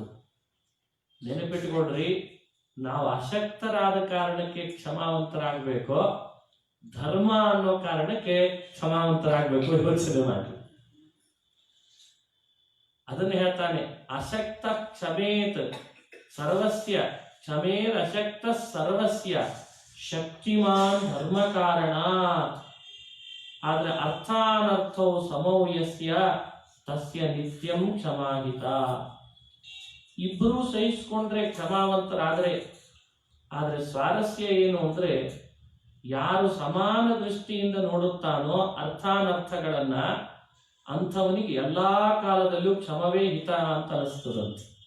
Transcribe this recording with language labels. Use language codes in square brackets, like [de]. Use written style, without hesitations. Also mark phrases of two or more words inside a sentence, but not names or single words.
[kn] ನೆನಪಿಟ್ಕೊಳ್ರಿ, ನಾವು ಅಶಕ್ತರಾದ ಕಾರಣಕ್ಕೆ ಕ್ಷಮಾವಂತರಾಗಬೇಕೋ ಧರ್ಮ ಅನ್ನೋ ಕಾರಣಕ್ಕೆ ಕ್ಷಮಾವಂತರಾಗಬೇಕು, ಯೋಚನೆ ಮಾಡಿ. ಅದನ್ನು ಹೇಳ್ತಾನೆ, [sa] ಅಶಕ್ತ ಕ್ಷಮೇತ್ ಸರ್ವಸ್ಯ ಕ್ಷಮೇರ್ ಅಶಕ್ತ ಸರ್ವಸ್ಯ ಶಕ್ತಿಮಾನ್ ಧರ್ಮ ಕಾರಣ. ಆದ್ರೆ ಅರ್ಥಾನರ್ಥೌ ಸಮೌ ಯಸ್ಯ ತಸ್ಯ ನಿತ್ಯಂ ಕ್ಷಮಾಹಿತ. [kn] ಇಬ್ಬರೂ ಸಹಿಸ್ಕೊಂಡ್ರೆ ಕ್ಷಮಾವಂತರಾದ್ರೆ. ಆದ್ರೆ ಸ್ವಾರಸ್ಯ ಏನು ಅಂದ್ರೆ, ಯಾರು ಸಮಾನ ದೃಷ್ಟಿಯಿಂದ ನೋಡುತ್ತಾನೋ ಅರ್ಥಾನರ್ಥಗಳನ್ನ, ಅಂಥವನಿಗೆ ಎಲ್ಲಾ ಕಾಲದಲ್ಲೂ ಕ್ಷಮವೇ ಹಿತ ಅಂತ ಅನಿಸ್ತದಂತೆ.